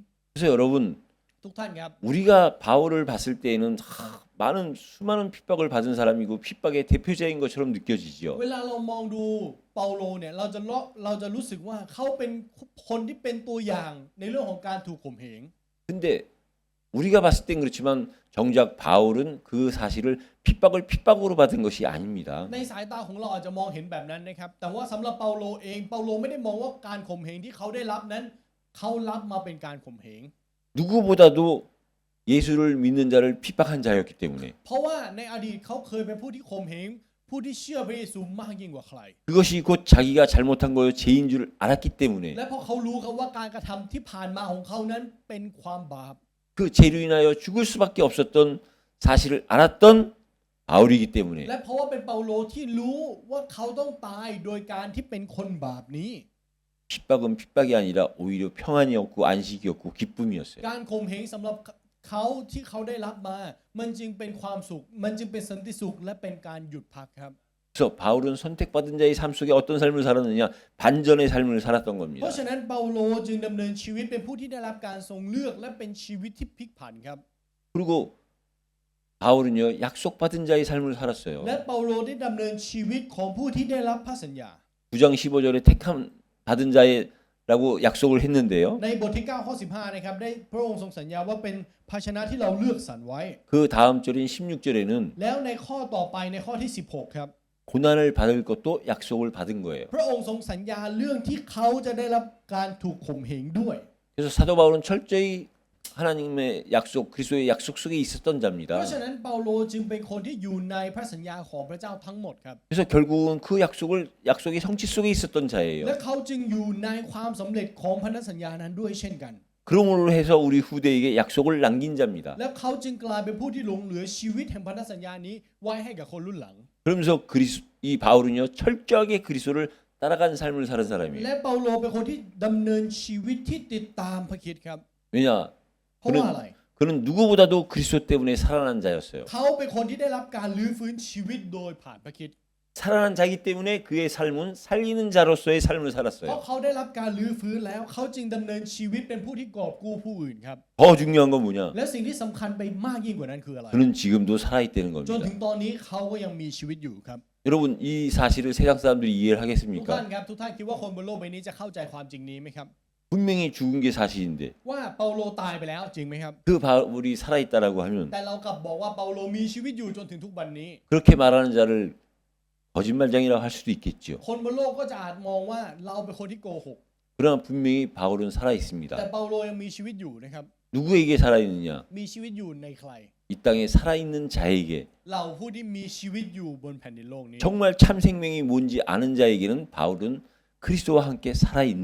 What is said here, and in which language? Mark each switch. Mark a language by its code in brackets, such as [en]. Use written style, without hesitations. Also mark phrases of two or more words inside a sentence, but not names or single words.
[ko] 그래서 여러분 [th] ทุกท่านครับ [ko] 우리가 바울을 봤을 때에는 수많은 핍박을 받은 사람이고 핍박의 대표자인 것처럼 느껴지죠. [th] เวลาเรามองดูเปาโลเนี่ยเราจะรู้สึกว่าเขาเป็นคนที่เป็นตัวอย่างในเรื่องของการถูกข่มเหง [ko] 근데 우리가 봤을 땐 그렇지만 정작 바울은 그 사실을 핍박으로 받은 것이 아닙니다. [th] ในสายตาของเราอาจจะมองเห็นแบบนั้นนะครับแต่ว่าสำหรับเปาโลเองเปาโลไม่ได้มองว่าการข่มเหงที่เขาได้รับนั้นเขารับมาเป็นการข่มเหง [ko] 누구보다도 예수를 믿는 자를 핍박한 자였기 때문에 [th] เพราะว่าในอดีตเขาเคยเป็นผู้ที่ข่มเหงผู้ที่เชื่อพระเยซูมากยิ่งกว่าใคร [ko] 그것이 곧 자기가 잘못한 거요 죄인 줄 알았기 때문에 [th] และเพราะเขารู้ครับว่าการกระทำที่ผ่านมาของเขานั้นเป็นความบาป [ko] 그 죄로 인하여 죽을 수밖에 없었던 사실을 알았던 바울이기 때문에 [th] และเพราะว่าเป็นเปาโลที่รู้ว่าเขาต้องตายโดยการที่เป็นคนบาปนี้ [ko] 핍박은 핍박이 아니라 오히려 평안이었고 안식이었고 기쁨이었어요. [th] การข่มเหงสำหรับเขาที่เขาได้รับมา มันจึงเป็นความสุข มันจึงเป็นสันติสุขและเป็นการหยุดพักครับ [ko] 그래서 바울은 선택받은 자의 삶 속에 어떤 삶을 살았느냐? 반전의 삶을 살았던 [th] เพ [ko] 겁니다. [th] ราะฉะนั้นเปาโลจึงดำเนินชีวิตเป็นผู้ที่ได้รับการทรงเลือกและเป็นชีวิตที่พลิกผันครับ [ko] 그리고 바울은요 약속받은 자의 삶을 살았어요. [th] และเปาโลได้ดำเนินชีวิตของผู้ที่ได้รับพระสัญญา [ko] 9장 15절에 택함 받은 자라고 약속을 했는데요. [th] ในบทที่9ข้อ15นะครับได้พระองค์ทรงสัญญาว่าเป็นภาชนะที่เราเลือกสรรไว้ [ko] 그 다음 절인 16절에는 [th] แล้วในข้อต่อไปในข้อที่16ครับ [ko] 고난을 받을 것도 약속을 받은 거예요. [th] พระองค์ทรงสัญญาเรื่องที่เขาจะได้รับการถูกข่มเหงด้วย [ko] 그래서 사도 바울은 철저히 하나님의 약속, 그리스도의 약속 속에 있었던 [th] เพ [ko] 자입니다. [th] ราะฉะนั้นเปาโลจึงเป็นคนที่อยู่ในพระสัญญาของพระเจ้าทั้งหมดครับ [ko] 그래서 결국은 그 약속의 성취 속에 있었던 [th] และ [ko] 자예요. [th] เขาจึงอยู่ในความสำเร็จของพันธสัญญานั้นด้วยเช่นกัน [ko] 그러므로 해서 우리 후대에게 약속을 남긴 자입니다. [th] และเขาจึงกลายเป็นผู้ที่หลงเหลือชีวิตแห่งพันธสัญญานี้ไว้ให้กับคนรุ่นหลัง [ko] 그러면서 이 바울은요 철저하게 그리스도를 따라간 삶을 사는 [th] และ [ko] 사람이에요. [th] เปาโลเป็นคนที่ดำเนินชีวิตที่ติดตามพระคริสต์ครับ [ko] 왜냐? [th] เพราะว่าอะไร [ko] 그는 누구보다도 그리스도 때문에 살아난 자였어요. [th] เขาเป็นคนที่ได้รับการลื้อฟื้นชีวิตโดยผ่านพระคริสต์ [ko] 살아난 자이기 때문에 그의 삶은 살리는 자로서의 삶을 [th] เพราะ [ko] 살았어요. [th] เขาได้รับการลื้อฟื้นแล้วเขาจึงดำเนินชีวิตเป็นผู้ที่กอบกู้ผู้อื่นครับ [ko] 더 중요한 건 뭐냐? [th] และสิ่งที่สำคัญไปมากยิ่งกว่านั้นคืออะไร [ko] 그는 지금도 살아있다는 [th] จน [ko] 겁니다. [th] ถึงตอนนี้เขาก็ยังมีชีวิตอยู่ครับ [ko] 여러분 이 사실을 세상 사람들이 이해를 [th] ทุกท่าน [ko] 하겠습니까? [th] ครับทุกท่านคิดว่าคนบนโลกใบนี้จะเข้าใจความจริงนี้ไหมครับ [ko] 분명히 죽은 게 사실인데 [th] ว่าเปาโลตายไปแล้วจริงไหมครับ [ko] 그 바울이 살아있다라고 하면 [th] แต่เรากลับบอกว่าเปาโลมีชีวิตอยู่จนถึงทุกวันนี้ [ko] 그렇게 말하는 자를 거짓말장이라고 할 수도 있겠죠. [th] คนบนโลกก็จะอาจมองว่าเราเป็นคนที่โกหก [ko] 그러나 분명히 바울은 [th] แต่ [ko] 살아있습니다. [th] เปาโลยังมีชีวิตอยู่นะครับ [ko] 누구에게 살아있느냐? [th] มีชีวิตอยู่ในใคร [ko] 이 땅에 살아있는 자에게 [th] เราผู้ที่มีชีวิตอยู่บนแผ่นดินโลกนี้ [ko] 정말 참 생명이 뭔지 아는 자에게는 바울은 그리스도와 함께 살아있는